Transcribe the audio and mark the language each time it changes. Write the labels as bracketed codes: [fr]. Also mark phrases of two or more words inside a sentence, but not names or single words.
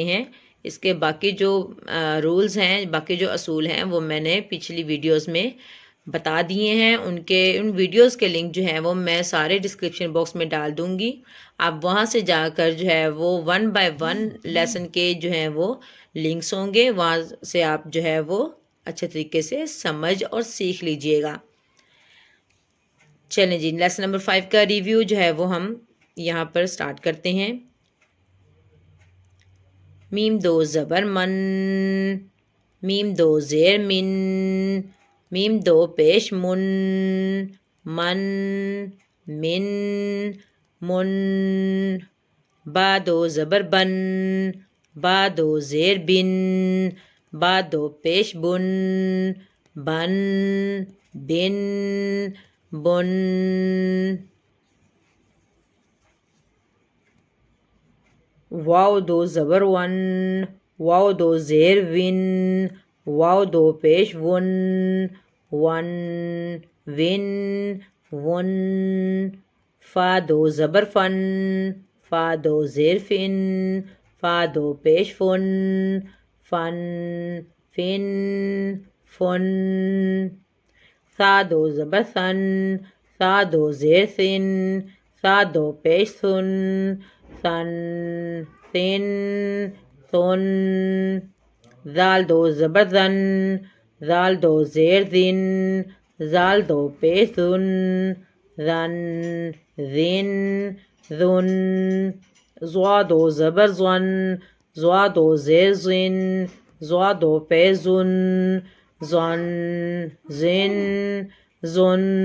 [ur] ہیں اس کے باقی جو رولز ہیں باقی جو اصول ہیں وہ میں نے پچھلی ویڈیوز میں بتا دیے ہیں ان ویڈیوز کے لنک جو ہیں وہ میں سارے [en] description box [ur] میں ڈال دوں گی آپ وہاں سے جا کر جو ہے وہ [en] 1 by 1 lesson [ur] کے جو ہیں وہ لنکس ہوں گے وہاں سے آپ جو ہے وہ اچھے طریقے سے سمجھ اور سیکھ لیجئے گا چلیں جی [en] lesson number 5 [ur] کا ریویو جو ہے وہ ہم یہاں پر سٹارٹ کرتے ہیں میم دو زبر من میم دو زیر من میم دو پیش من من من من با دو زبر بن با دو زیر بن با دو پیش بن بن بن بن واو دو زبر ون واو دو زیر ون واو دو پیش ون ون ون ون فا دو زبر فن فا دو زیر فن فا دو پیش فن فن فن فن ثا دو زبر ثن ثا دو زیر ثن ثا دو پیش ثن ثن ثن ثن ذال دو زبر ذن ذال دو زیر ذن ذال دو پیش ذن ذن ذن ذن ضا دو زبر ظن ضا دو زیر ظن ضا دو پیش ظن ظن ظن ظن